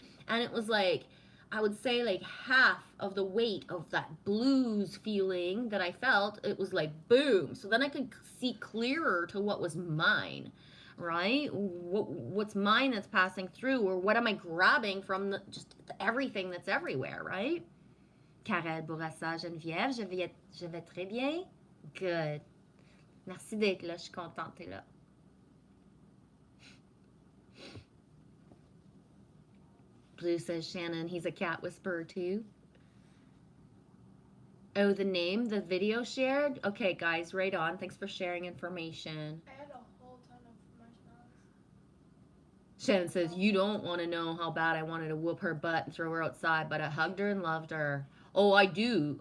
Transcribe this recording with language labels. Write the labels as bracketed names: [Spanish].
[English] And it was like, I would say like half of the weight of that blues feeling that I felt, it was like boom. So then I could see clearer to what was mine, right? What's mine that's passing through, or what am I grabbing from just everything that's everywhere, right? [French] Karel Bourassa, Geneviève, je vais très bien. Good. Merci d'être là, je suis contente, t'es là. [English] Blue says, Shannon, he's a cat whisperer too. Oh, the name, the video shared? Okay, guys, right on. Thanks for sharing information. I had a whole ton of marshmallows. Shannon says, you don't want to know how bad I wanted to whoop her butt and throw her outside, but I hugged her and loved her. Oh, I do.